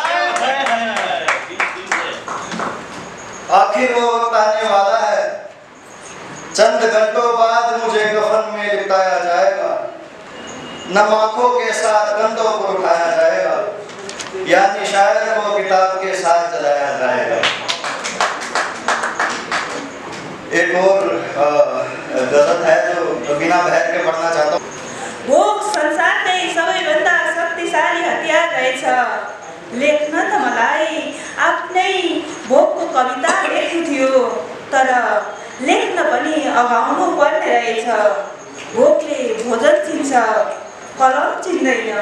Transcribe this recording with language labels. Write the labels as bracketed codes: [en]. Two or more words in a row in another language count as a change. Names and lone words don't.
[hi] आखिर वो वक्त आने वाला है, चंद घंटों बाद मुझे कफन में लिटाया जाएगा, नम आंखों के साथ कंधों को उठाया जाएगा, यानी शायर को किताब के साथ जलाया जाएगा। एक और गजल है जो बिना बहर के पढ़ना चाहता हूँ। [ne] भोक संसारकै सबैभन्दा शक्तिशाली हतियार रहेछ। लेख्न त मलाई आफ्नै भोकको कविता लेख्नु थियो, तर लेख्न पनि अगाउनु पर्ने रहेछ। भोकले भोजन चिन्छ, कलम चिन्दैन।